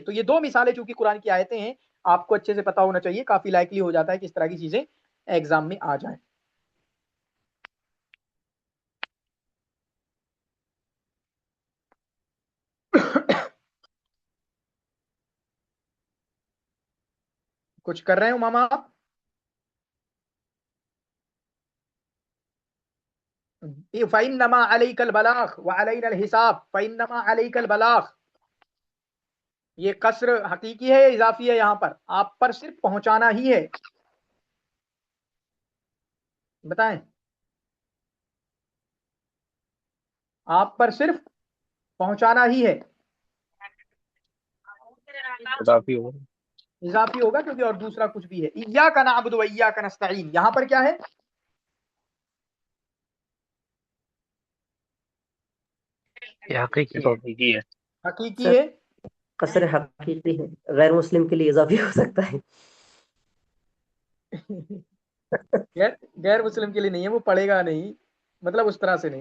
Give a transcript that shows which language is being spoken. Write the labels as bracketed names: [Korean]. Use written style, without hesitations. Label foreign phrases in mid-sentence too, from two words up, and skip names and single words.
[Hindi] तो ये दो मिसालें चूंकि कुरान की आयतें हैं, आपको अच्छे से पता होना चाहिए, काफी लाइकली हो जाता है कि इस तरह की चीजें एग्जाम में आ जाए। कुछ कर रहे हो मामा आप? [Arabic] فإنما عليك البلاغ وعلينا الحساب، فإنما عليك البلاغ, [Hindi] ये कसर हकीकी है या इजाफी है? यहाँ पर आप पर सिर्फ पहुंचाना ही है, बताएं। आप पर सिर्फ पहुंचाना ही है। इजाफी होगा। इजाफी होगा क्योंकि और दूसरा कुछ भी है। [Arabic] إياك نعبد وإياك نستعين, [Hindi] यहाँ पर क्या है? ये तो हकीकी है। हकीकी सर है। कसर हकीकी है, गैर मुस्लिम के लिए इजाफी हो सकता है। गैर गैर मुस्लिम के लिए नहीं है, वो पढ़ेगा नहीं, मतलब उस तरह से नहीं।